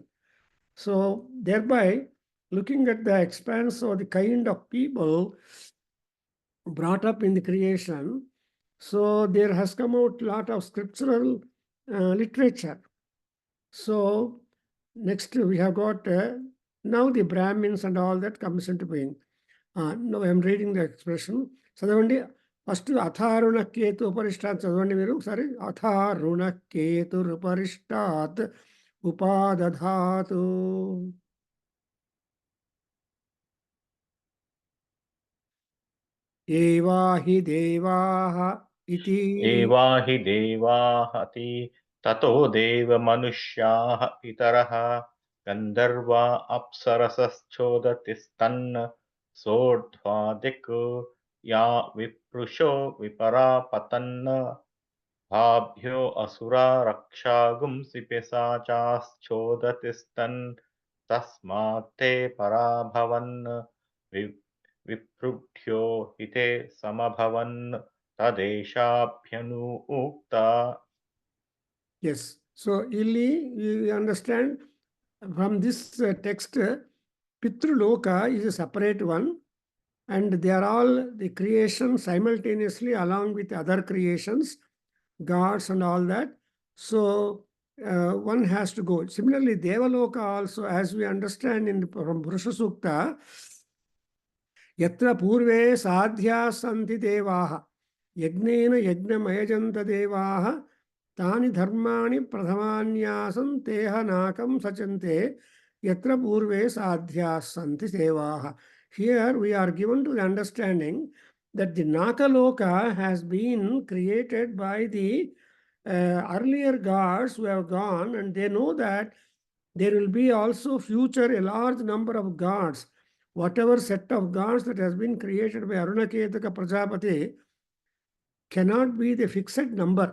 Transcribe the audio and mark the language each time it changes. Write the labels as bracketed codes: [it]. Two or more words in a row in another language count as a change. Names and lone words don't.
[en] So thereby, looking at the expanse of the kind of people brought up in the creation, so there has come out a lot of scriptural literature. So next we have got now the Brahmins and all that comes into being. Now I am reading the expression. [te] చదవండి ఫస్ట్ [sa] అథారుణ కేతు ఉపరిష్టాత్ [te] చదవండి మీరు ఒకసారి. [sa] అథారుణ కేతురుపరిష్టాత్ ఉపాదధాతు. ఏవా హి దేవాః ఇతి. ఏవా హి దేవాః ఇతి తతో దేవమనుష్యాః పితరః గంధర్వా అప్సరసశ్చోదతిస్తన్ సోర్ధ్వాదిక్ యా విప్రుషో విపరాపతన్ భాభ్యో అసురా రక్షాగుంసి పిశాచాశ్చోదతిస్తన్ తస్మాత్ తే పరాభవన్ విప్రుభ్యో హితే సమభవన్ tadeshabhyanukta. [en] Yes. So ಇಲ್ಲಿ we understand from this text, Pitruloka is a separate one, and they are all the creation simultaneously along with other creations, gods and all that. So one has to go. Similarly, Devaloka also, as we understand from Purusha Sukta, [sa] यत्र पूर्वे साध्याः सन्ति देवाः यज्ञेन यज्ञमयजन्त देवाः तानि धर्माणि प्रथमान्यासन् ते ह नाकं सचन्ते यत्र पूर्वे साध्याः सन्ति देवाः. [en] Here we are given to the understanding that the Nakaloka has been created by the earlier gods who have gone, and they know that there will be also future a large number of gods whatever set of gods that has been created by Arunaketaka Prajapati cannot be the fixed number.